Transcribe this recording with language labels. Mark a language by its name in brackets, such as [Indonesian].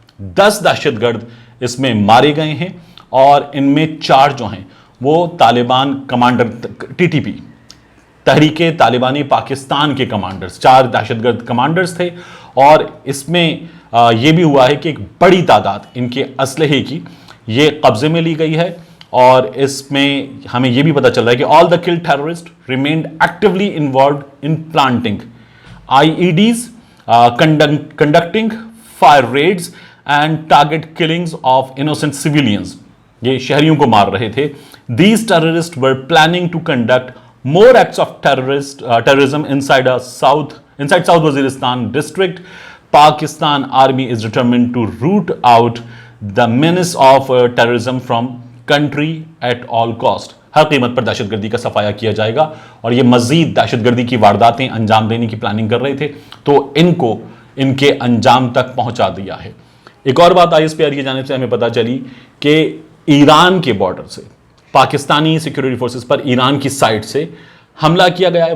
[Urdu] 10 دہشت گرد اس میں مارے گئے ہیں, اور ان میں 4 جو ہیں وہ Taliban commander, T T P تحریک طالبانی پاکستان کے کمانڈرز, 4 دہشت گرد کمانڈرز تھے. اور اس میں یہ بھی ہوا ہے کہ ایک بڑی تعداد ان کے اسلحے کی یہ قبضے میں لی گئی ہے. اور اس میں ہمیں یہ بھی پتہ چل رہا ہے کہ [English] all the killed terrorists remained actively involved in planting IEDs, conducting fire raids and target killings of innocent civilians. [Urdu] یہ شہریوں کو مار رہے تھے. [English] These terrorists were planning to conduct more acts of terrorism inside South Waziristan district. Pakistan Army is determined to root out the menace of terrorism from country at all cost. [Urdu] ہر قیمت پر دہشت گردی کا صفایا کیا جائے گا, اور یہ مزید دہشت گردی کی وارداتیں انجام دینے کی پلاننگ کر رہے تھے, تو ان کو ان کے انجام تک پہنچا دیا ہے. ایک اور بات آئی ایس پی آر کی جانب سے ہمیں پتہ چلی کہ ایران کے بارڈر سے پاکستانی سیکورٹی فورسز پر ایران کی سائٹ سے حملہ کیا گیا ہے.